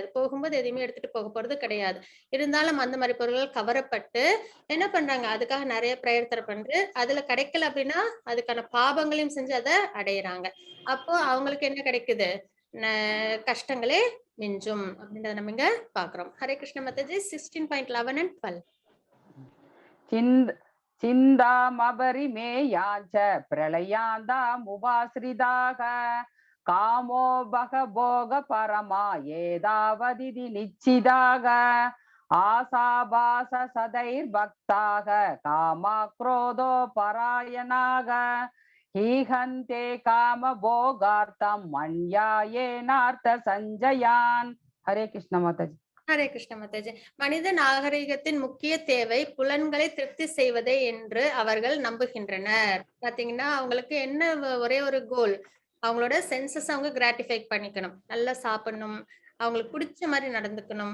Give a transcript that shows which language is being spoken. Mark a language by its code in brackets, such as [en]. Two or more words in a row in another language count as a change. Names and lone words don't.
[ta] போகும்போது எதையுமே எடுத்துட்டு போக போறது கிடையாது. இருந்தாலும் அந்த மாரி பொருள்கள் கவரப்பட்டு என்ன பண்றாங்க, அதுக்காக நெறைய பிரயத்தனம் பண்று, அதுல கிடைக்கல அப்படின்னா, அதுக்கான பாபங்களையும் செஞ்சு அத அடையறாங்க. அப்போ அவங்களுக்கு என்ன கிடைக்குது? ந கஷ்டங்களே மிஞ்சும் அப்படின்றத நம்ம இங்க பார்க்கிறோம். ஹரே கிருஷ்ண மாதாஜி 16.11 and 12. [sa] चिन्द चिन्तामपरिमेयाञ्च प्रलयान्तामुपाश्रिताः कामो भोगपरमा एतावदिति निश्चिताः आशाभास सदैर्भक्ताः कामक्रोधो परायणाः ईहन्ते कामभोगार्थं मन्यायेनार्थसञ्जयान् हरे कृष्ण माताजी [ta] ஹரே கிருஷ்ண மாதாஜி. மனித நாகரிகத்தின் முக்கிய தேவை புலன்களை திருப்தி செய்வதே என்று அவர்கள் நம்புகின்றனர். பாத்தீங்கன்னா அவங்களுக்கு என்ன ஒரே ஒரு கோல், அவங்களோட சென்சஸ் அவங்க கிராட்டிஃபை பண்ணிக்கணும். நல்லா சாப்பிடணும், அவங்களுக்கு பிடிச்ச மாதிரி நடந்துக்கணும்.